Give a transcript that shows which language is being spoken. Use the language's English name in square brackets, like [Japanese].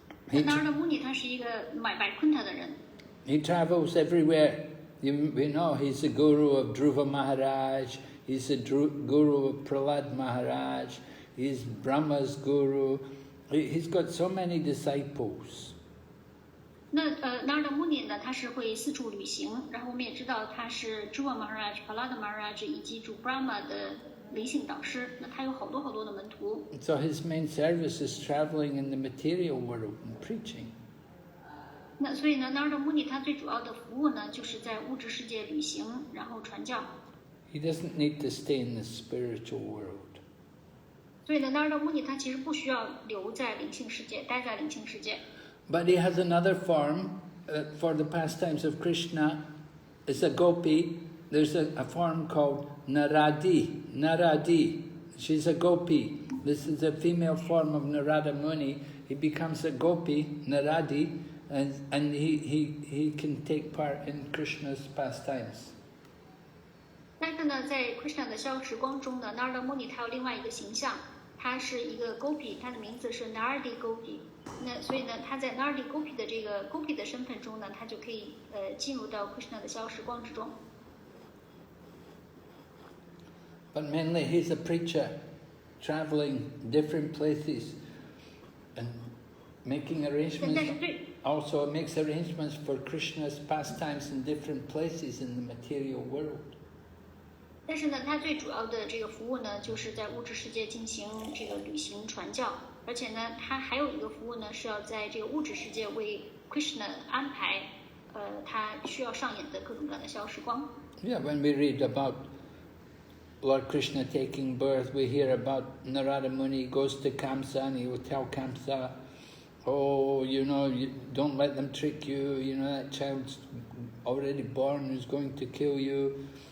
[Chinese] Narada Muni 他是一个Vaikuntha的人。 [English] He travels everywhere. We know he's the guru of Dhruva Maharaj, he's the guru of Prahlad Maharaj, he's Brahma's guru. He's got so many disciples. [Chinese] 那Narada Muni 呢，他是会四处旅行，然后我们也知道他是 Dhruva Maharaj、Prahlad Maharaj 以及主 Brahma 的灵性导师。那他有好多好多的门徒。 [English] So his main service is traveling in the material world and preaching. [Chinese] 那所以呢 ，Narada Muni 他最主要的服务呢，就是在物质世界旅行，然后传教。 [English] He doesn't need to stay in the spiritual world. [Chinese] 所以呢 ，Narada Muni 他其实不需要留在灵性世界，待在灵性世界。 [English] But he has another form for the pastimes of Krishna. It's a gopi. There's a form called Naradi. Naradi. She's a gopi. This is a female form of Narada Muni. He becomes a gopi, Naradi, and he can take part in Krishna's pastimes. [Chinese] 但是呢，在 Krishna 的消时光中呢 ，Narada Muni 他有另外一个形象，他是一个 gopi， 他的名字是 Naradi Gopi。那所以呢，他在 Naradi Gopi 的这个 gopi 的身份中呢，他就可以进入到 Krishna 的消时光之中。 [English] But mainly he's a preacher, traveling different places and making arrangements. Also makes arrangements for Krishna's pastimes in different places in the material world. [Chinese] 但是呢，他最主要的这个服务呢，就是在物质世界进行这个旅行传教，而且呢，他还有一个服务呢，是要在这个物质世界为 Krishna 安排，他需要上演的各种各样的消时光。 [English] Yeah, when we read about Lord Krishna taking birth, we hear about Narada Muni goes to Kamsa and he will tell Kamsa, oh, you know, you don't let them trick you, you know, that child's already born who's going to kill you.